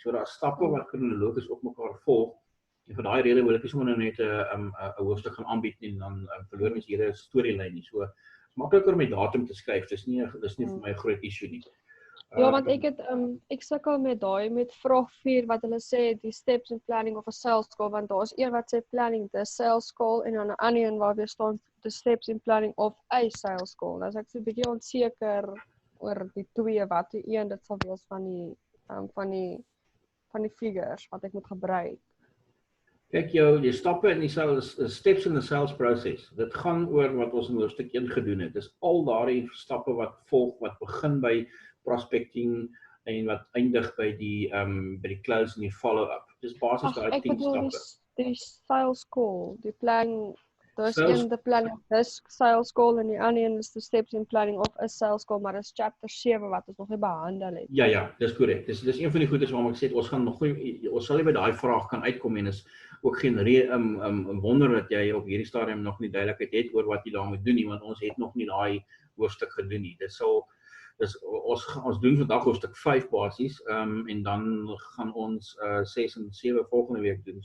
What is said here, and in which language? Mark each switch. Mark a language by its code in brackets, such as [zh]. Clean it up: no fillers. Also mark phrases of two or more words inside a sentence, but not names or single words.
[af] So daar is stappe wat kronologies op mekaar volg, en vir daai rede wil ek nie sommer net 'n hoofstuk gaan aanbied nie, en dan verloor mens hierdie storielyn nie. So is makliker om die datum te skuif. Dis nie vir my 'n groot issue nie. Ja, want ek sukkel met daai met vraag 4 wat hulle sê die [en] steps in planning [af] of 'n [en] sales call, [af] want daar's een wat sê [en] planning the sales call [af] en dan 'n ander een waar weer staan [en] the steps in planning of a sales call. [af] Nou as ek so 'n bietjie onseker oor die twee, wat die een dit sal wees van die figures wat ek moet gebruik. Kyk, jou stappe in die sales, [en] steps in the sales process. [af] Dit gaan oor wat ons in hoofstuk 1 gedoen het. Dis al daardie stappe wat volg, wat begin by prospecting en wat eindig by die close en die follow-up. Dis basies daai Ek 10 bedoel stappe. die [en] sales call, [af] die planning. Daar's Sales- een die planning, dis [en] sales call [af] en die ander een is [en] the steps in planning of [af] is [en] sales call, [af] maar dis chapter 7 wat ons nog nie behandel het. Ja, dis korrek. Dis een van die goedes waarom ek sê ons gaan nog ons sal nie by daai vraag kan uitkom en is ook geen wonder dat jy op hierdie stadium nog nie duidelikheid het oor wat jy daarmee doen nie, want ons het nog nie daai hoofstuk gedoen nie. Ons doen vandag hoofstuk 5 basies, en dan gaan ons 6 en 7 volgende week doen.